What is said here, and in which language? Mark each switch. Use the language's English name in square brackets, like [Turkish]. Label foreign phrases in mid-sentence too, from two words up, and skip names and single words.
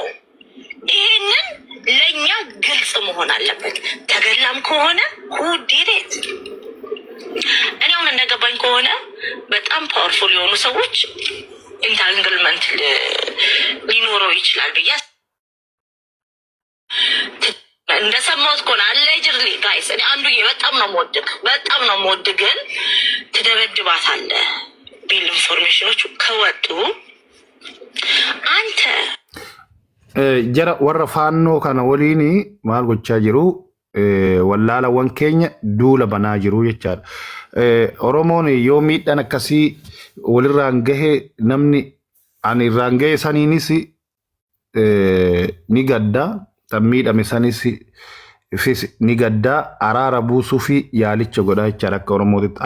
[Amharic] ይሄንን ለእኛ ግልጽ መሆን አለበት። ተገላም ከሆነ ሁዴት እኔ አሁን እንደገባኝ ከሆነ በጣም ፓወርፉል የሆኑ ሰዎች ኢንታንግልመንት ሊኖረው ይችላል ብዬ እንደሰማሁት ከሆነ [English] allegedly guys [Amharic] እኔ አንዱ በጣም ነው የምወድህ ግን ትደበድባታለህ ቢል ኢንፎርሜሽኖች ከወጡ አንተ [Oromo] jara warra faannoo kana waliin maal gochaa jiru wallaalawwan keenya duula banaa jiru jechaadha. Oromoon yoo miidhaan akkasii walirraan gahee namni ani irraan gahee saniinis ni gaddaa tan miidhame sanis ni gaddaa araara buusuu fi yaalicha godhaa jechaadha akka Oromootitti.